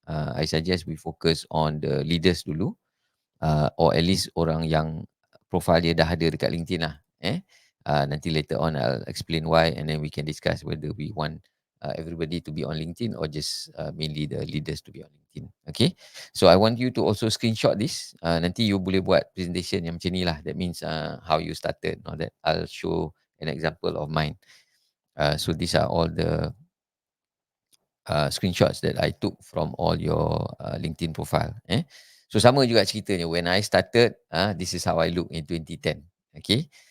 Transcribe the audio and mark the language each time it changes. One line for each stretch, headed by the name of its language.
English: I suggest we focus on the leaders dulu, or at least
Malay: orang yang profile dia dah ada dekat LinkedIn lah.
English: Nanti later on I'll explain why, and then we can discuss whether we want everybody to be on LinkedIn or just mainly the leaders to be on LinkedIn. Okay, so I want you to also screenshot this.
Malay: Nanti you boleh buat presentation yang macam ni lah.
English: That means how you started, all that. I'll show an example of mine. So these are all the screenshots that I took from all your LinkedIn profile. So
Malay: sama juga ceritanya.
English: When I started, this is how I look in 2010. Okay.